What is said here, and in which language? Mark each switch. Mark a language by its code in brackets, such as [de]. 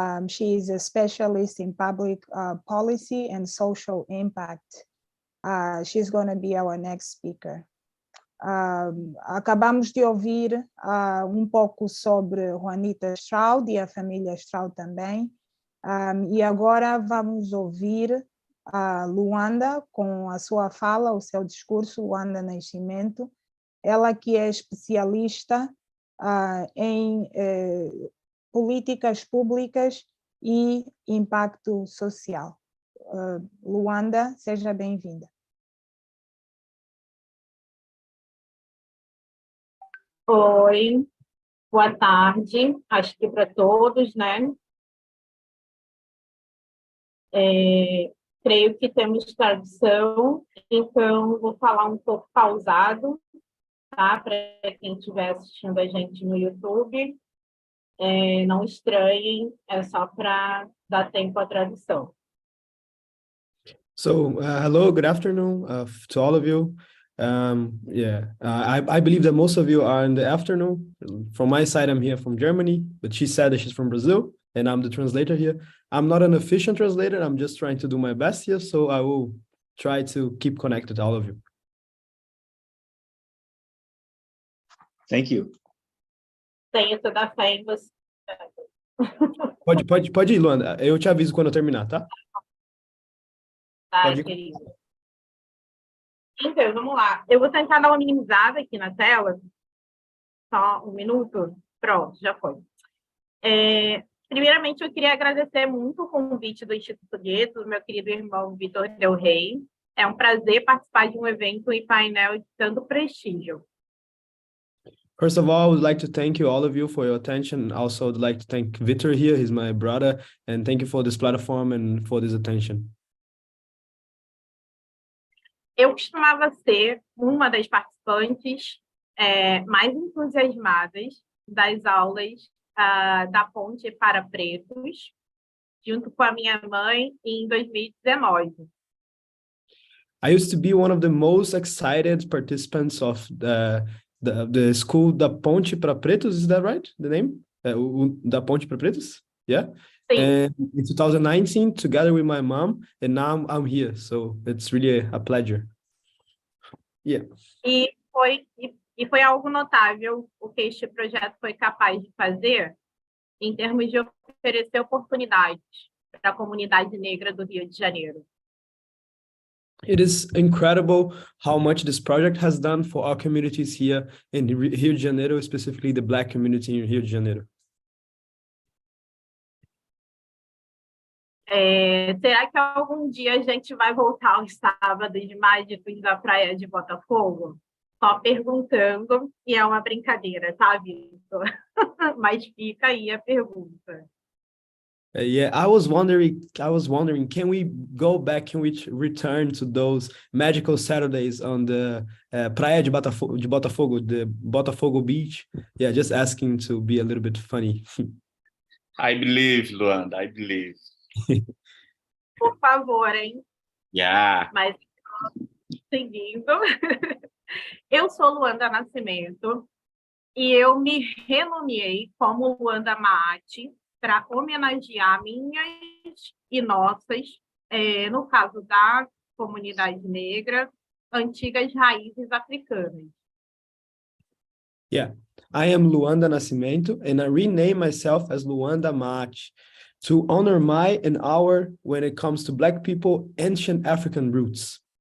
[en] She is a specialist in public policy and social impact. She's going to be our next speaker. [pt] Acabamos de ouvir pouco sobre Juanita Stroud e a família Stroud também. E agora vamos ouvir a Luanda com a sua fala, o seu discurso, Luanda Nascimento. Ela que é especialista em políticas públicas e impacto social. Luanda, seja bem-vinda. Oi, boa tarde, acho que para todos, né? Creio que temos tradução, então vou falar um pouco pausado, tá? Para quem estiver assistindo a gente no YouTube. Não estranhem, é só para dar tempo à tradução. [en] So, hello, good afternoon to all of you. I believe that most of you are in the afternoon. From my side, I'm here from Germany, but she said that she's from Brazil, and I'm the translator here. I'm not an efficient translator, I'm just trying to do my best here, so I will try to keep connected to all of you. Thank you. [pt] Tenho toda a fé em você. Pode ir, Luanda. Eu te aviso quando eu terminar, tá? Tá, querido. Então, vamos lá. Eu vou tentar dar uma minimizada aqui na tela. Só um minuto. Pronto, já foi. Primeiramente, eu queria agradecer muito o convite do Instituto Guetto, do meu querido irmão Vitor Del Rey. É um prazer participar de um evento e painel de tanto prestígio. [en] First of all, I would like to thank you, all of you, for your attention. Also, I'd like to thank Vitor here, he's my brother, and thank you for this platform and for this attention. [pt] Eu costumava ser uma das participantes mais entusiasmadas das aulas da Ponte para Pretos, junto com a minha mãe, em 2019. [en] I used to be one of the most excited participants of the school Da Ponte para Pretos, is that right? The name? Da Ponte para Pretos? Yeah. [pt] Sim. [en] And in 2019, together with my mom, and now I'm here. So it's really a pleasure. Yeah. [pt] E foi algo notável o que este projeto foi capaz de fazer em termos de oferecer oportunidades para a comunidade negra do Rio de Janeiro. [en] It is incredible how much this project has done for our communities here in Rio de Janeiro, specifically the Black community in Rio de Janeiro. [pt] Será que algum dia a gente vai voltar aos sábados mágicos da praia de Botafogo? Só perguntando, e é uma brincadeira, tá, Vitor? Mas fica aí a pergunta. [en] Yeah, I was wondering, can we go back, can we return to those magical Saturdays on the Praia de Botafogo, the Botafogo Beach? Yeah, just asking to be a little bit funny. I believe, Luanda, I believe. [pt] Por favor, hein? [en] Yeah. [pt] Mas, seguindo, eu sou Luanda Nascimento e eu me renomeei como Luanda Maati para homenagear minhas e nossas, no caso da comunidade negra, antigas raízes africanas. [en] Yeah, I am Luanda Nascimento and I rename myself as Luanda Maati to honor my and our, when it comes to Black people, ancient African roots.